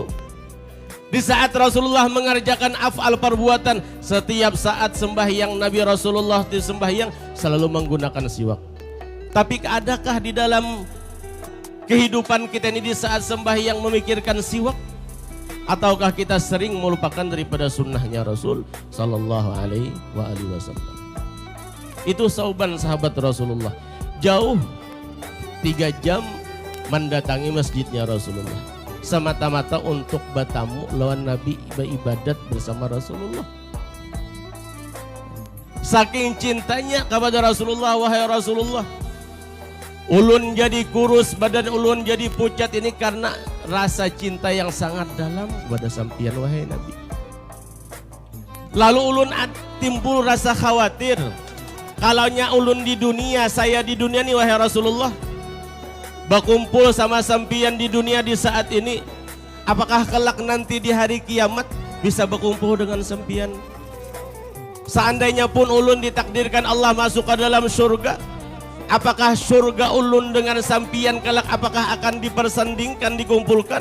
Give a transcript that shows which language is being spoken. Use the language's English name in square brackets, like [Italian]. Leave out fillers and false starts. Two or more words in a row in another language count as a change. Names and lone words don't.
[Indonesian] Di saat Rasulullah mengerjakan af'al perbuatan, setiap saat sembahyang Nabi Rasulullah di sembahyang selalu menggunakan siwak. Tapi adakah di dalam kehidupan kita ini di saat sembahyang memikirkan siwak? Ataukah kita sering melupakan daripada sunnahnya Rasul [Arabic] صلى الله عليه وسلم? [Indonesian] Itu sauban sahabat Rasulullah. Jauh 3 jam mendatangi masjidnya Rasulullah. Semata-mata untuk bertamu lawan Nabi, beribadat bersama Rasulullah. Saking cintanya kepada Rasulullah, wahai Rasulullah, ulun jadi kurus, badan ulun jadi pucat ini karena rasa cinta yang sangat dalam kepada sampian wahai Nabi. Lalu ulun timbul rasa khawatir. Kalaunya ulun di dunia, saya di dunia nih wahai Rasulullah, berkumpul sama sampian di dunia di saat ini, apakah kelak nanti di hari kiamat bisa berkumpul dengan sampian? Seandainya pun ulun ditakdirkan Allah masuk ke dalam surga, apakah surga ulun dengan sampian kelak apakah akan dipersandingkan, dikumpulkan?